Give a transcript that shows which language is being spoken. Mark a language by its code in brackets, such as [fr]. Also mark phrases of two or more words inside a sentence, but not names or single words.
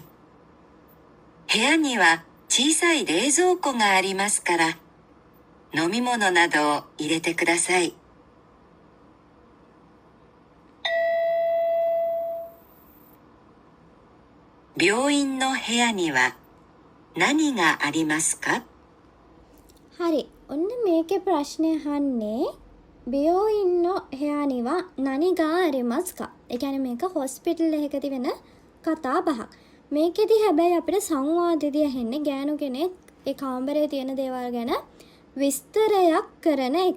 [ja] 部屋には小さい冷蔵庫がありますから、飲み物などを入れてください。病院の部屋には何がありますか? [si] හරි. ඔන්න මේකේ ප්‍රශ්නේ අහන්නේ [ja] 病院の 部屋には 何が ありますか. [si] ඒ කියන්නේ මේක හොස්පිටල් එකකදී වෙන කතා බහක්. මේකෙදි හැබැයි අපිට සංවාදෙදී ඇහෙන්නේ ගෑනු කෙනෙක් ඒ කාමරේ තියෙන දේවල් ගැන විස්තරයක් කරන එක.